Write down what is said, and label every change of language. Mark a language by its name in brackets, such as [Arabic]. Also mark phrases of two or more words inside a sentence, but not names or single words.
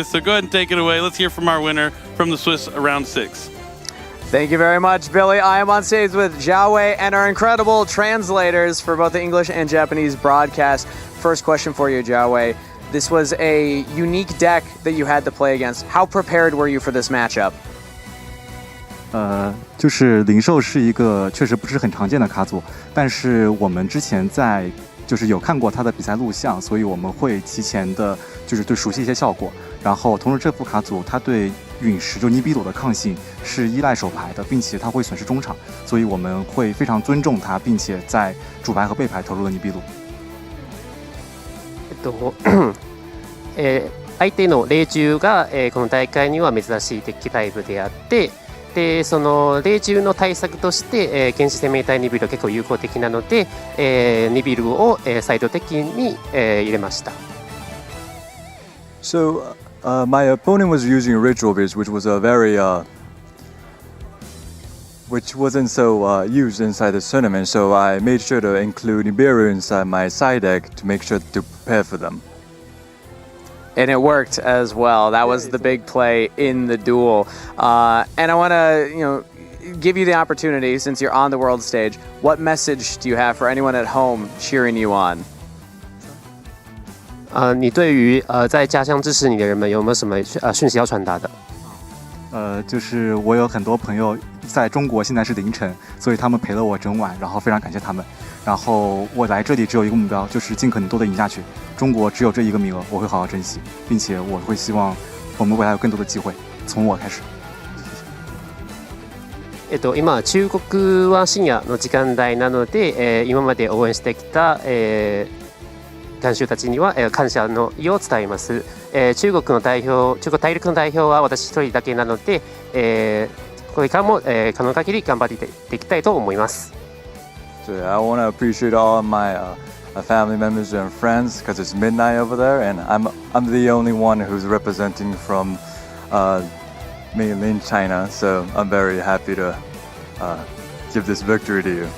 [English] So go ahead and take it away. Let's hear from our winner from the Swiss round 6. Thank you very much, Billy. I am on stage with Zhao Wei and our incredible translators for both the English and Japanese broadcast. First question for you, Zhao Wei. This was a unique deck that you had to play against. How prepared were you for this matchup? [Chinese] 就是灵兽是一个确实不是很常见的卡组，但是我们之前就是有看过他的比赛录像，所以我们会提前的就是对熟悉一些效果。然后同时这副卡组它对陨石就尼比鲁的抗性是依赖手牌的，并且它会损失中场，所以我们会非常尊重它，并且在主牌和背牌投入了尼比鲁。 [Japanese] 相手の霊獣が、この大会には珍しいデッキタイプであって、でその霊獣の対策として、原始生命体ニビルは結構有効的なので、ニビルを、サイド敵に、入れました。 [English] So, my opponent was using Ritual Beast, which was a very which wasn't so used inside the tournament, so I made sure to include Nibiru inside my side deck to make sure to prepare for them. And it worked as well. That was the big play in the duel. And I want to, give you the opportunity, since you're on the world stage, what message do you have for anyone at home cheering you on? [Chinese] 你对于在家乡支持你的人们有没有什么讯息要传达的？就是我有很多朋友在中国，现在是凌晨，所以他们陪了我整晚，然后非常感谢他们。然后我来这里只有一个目标，就是尽可能多的赢下去。中国只有这一个名额，我会好好珍惜，并且我会希望我们未来有更多的機会，从我開始。 [Japanese] 今中国は深夜の時間帯なので、今まで応援してきた、観衆たちには、感謝の意を伝えます。中国大陸の代表は私一人だけなので、これからも、可能限り頑張っていきたいと思います。 [English] So I want to appreciate all my family members and friends because it's midnight over there, and I'm the only one who's representing from mainland China. So I'm very happy to give this victory to you.